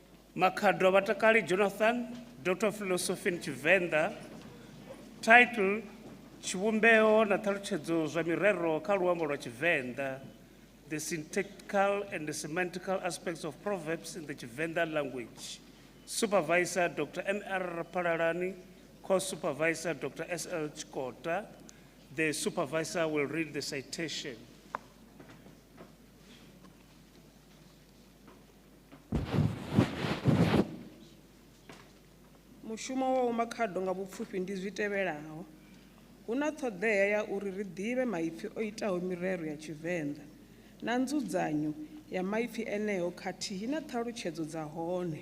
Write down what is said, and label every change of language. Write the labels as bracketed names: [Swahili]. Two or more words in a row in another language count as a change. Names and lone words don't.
[English] Makhado Batakali Jonathan, Doctor of Philosophy in Venda, title Chivumbeo na Taluchedzo zwa mirero kha luambo lwa Tshivenḓa, the syntactical and the semantical aspects of proverbs in the Tshivenḓa language. Supervisor Dr. M.R. Palalani, co-supervisor Dr. S.L. Chikota. The supervisor will read the citation. [Venda] Mushumo wa Makhado nga vhupfufhi ndi zwi tevhelaho. Huna ṱhoḓea ya uri ri ḓivhe maipfi o itaho mirero ya Tshivenḓa na nzudzanyo ya maipfi eneyo khathihi na ṱhalutshedzo dza hone.